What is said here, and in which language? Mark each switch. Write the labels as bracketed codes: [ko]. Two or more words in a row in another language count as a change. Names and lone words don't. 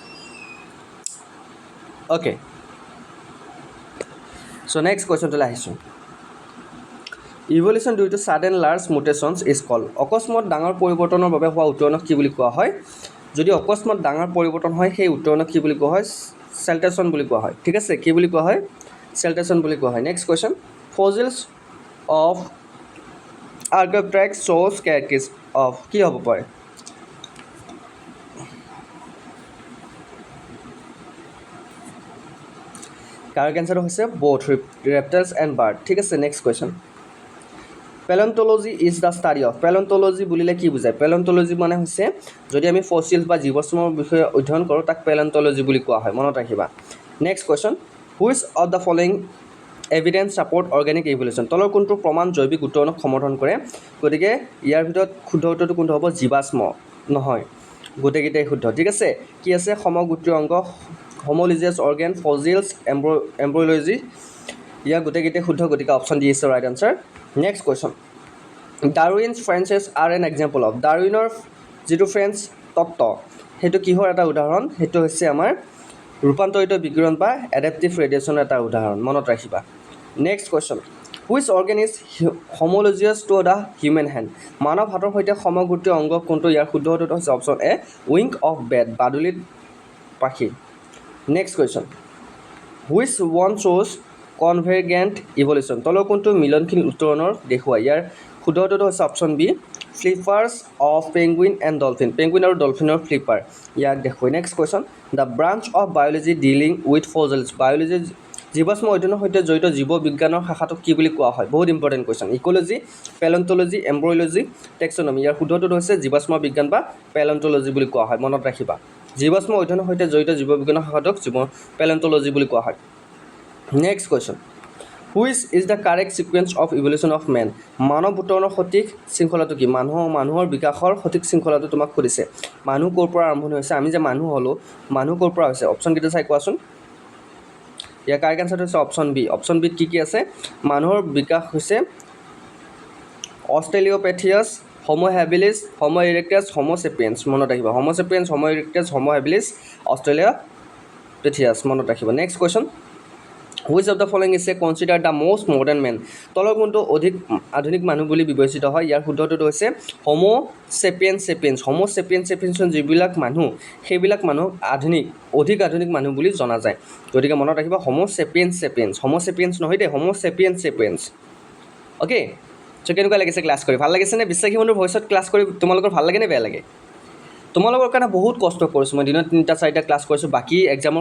[en] okay so next question [as] আহিছোঁ [en] evolution due to sudden large mutations is call [as] অকস্মাত ডাঙৰ পৰিৱৰ্তনৰ বাবে হোৱা উত্তৰণক কি বুলি কোৱা হয় যদি অকস্মাত ডাঙৰ পৰিৱৰ্তন হয় সেই উত্তৰণক কি বুলি কোৱা হয় চেলটেশ্যন বুলি কোৱা হয় ঠিক আছে কি বুলি কোৱা হয় চেলটেশ্যন বুলি কোৱা হয় [en] next question fossils of archetypes shows characteristics of [as] কি হ'ব পাৰে [en] correct answer [as] হৈছে [en] both reptiles and bird [as] ঠিক আছে [en] next question Paleontology is the study of [as] Paleontology বুলিলে কি বুজায় Paleontology মানে হৈছে যদি আমি ফসিলছ বা জীৱাশ্মৰ বিষয়ে অধ্যয়ন কৰোঁ তাক Paleontology বুলি কোৱা হয় মনত ৰাখিবা [en] next question which of the following evidence support organic evolution [as] তলৰ কোনটো প্ৰমাণ জৈৱিক উত্তৰণক সমৰ্থন কৰে গতিকে ইয়াৰ ভিতৰত শুদ্ধ উত্তৰটো কোনটো হ'ব জীৱাশ্ম নহয় গোটেইকেইটাই শুদ্ধ ঠিক আছে কি আছে সমগোত্ৰীয় অংগ [en] homologous organ fossils embryology [as] ইয়াৰ গোটেইকেইটাই শুদ্ধ গতিকে [en] option D is the right answer next question Darwin's Frenches are an example of [as] Darwinৰ যিটো ফ্ৰেঞ্চ তত্ত্ব সেইটো কিহৰ এটা উদাহৰণ সেইটো হৈছে আমাৰ ৰূপান্তৰিত বিকিৰণ বা [en] adaptive radiation [as] এটা উদাহৰণ মনত ৰাখিবা [en] next question which organ is homologous to the human hand [as] মানৱ হাতৰ সৈতে সমগোত্ৰীয় অংগ কোনটো ইয়াৰ শুদ্ধ উত্তৰটো হৈছে অপচন এ [en] wing of bat [as] বাদুলিৰ পাখি [en] next question which one shows convergent evolution [as] তলৰ কোনটো মিলনশীল উত্তৰণৰ দেখুৱায় ইয়াৰ শুদ্ধ উত্তৰটো হৈছে অপচন বি [en] flippers of penguin and dolphin [as] penguin আৰু dolphinৰ flipper ইয়াক দেখুৱায় [en] next question the branch of biology dealing with fossils [as] biology জীৱাশ্ম অধ্যয়নৰ সৈতে জড়িত জীৱ বিজ্ঞানৰ শাখাটোক কি বুলি কোৱা হয় বহুত [en] important question [as] ইকোলজি পেলেণ্টলজি এম্ব্ৰয়লজি টেক্সনমি ইয়াৰ শুদ্ধ উত্তৰটো হৈছে জীৱাশ্ম বিজ্ঞান বা পেলেণ্টলজি বুলি কোৱা হয় মনত ৰাখিবা জীৱাশ্ম অধ্যয়নৰ সৈতে জড়িত জীৱ বিজ্ঞানৰ শাখাটোক পেলেণ্টলজি বুলি কোৱা হয় [en] next question which is the correct sequence of evolution of man [as] মানৱ উত্তৰণৰ সঠিক শৃংখলাটো কি মানুহৰ বিকাশৰ সঠিক শৃংখলাটো তোমাক কৰিছে মানুহ ক'ৰ পৰা আৰম্ভণি হৈছে আমি যে মানুহ হলো মানুহ ক'ৰ পৰা হৈছে অপচন কেইটা চাই কোৱাচোন ইয়াৰ [en] correct answer [as] হৈছে অপচন বিত কি আছে মানুহৰ বিকাশ হৈছে অষ্ট্ৰেলিওপেথিয়াছ হোমো হেবিলিছ হোমো ইৰেক্টাছ হোমো সেপিয়েন্স মনত ৰাখিবা হোমো সেপিয়েন্স হোমো ইৰেক্টাছ হোমো হেবিলিছ অষ্ট্ৰেলিওপেথিয়াছ মনত ৰাখিবা [en] next question which of the following is considered the most modern man [as] তলৰ কোনটো অধিক আধুনিক মানুহ বুলি বিবেচিত হয় ইয়াৰ শুদ্ধ উত্তৰটো হৈছে হোমো সেপিয়েন্স যিবিলাক মানুহ সেইবিলাক মানুহ অধিক আধুনিক মানুহ বুলি জনা যায় গতিকে মনত ৰাখিবা হোমো সেপিয়েন্স নহয় দে হোমো সেপিয়েন্স [en] okay so [as] কেনেকুৱা লাগিছে ক্লাছ কৰি ভাল লাগিছে নে বিশ্বাসী বন্ধুৰ ভইচত ক্লাছ কৰি তোমালোকৰ ভাল লাগে নে বেয়া লাগে তোমালোকৰ কাৰণে বহুত কষ্ট কৰিছোঁ মই দিনত 3টা 4টা ক্লাছ কৰিছোঁ বাকি এক্সামৰ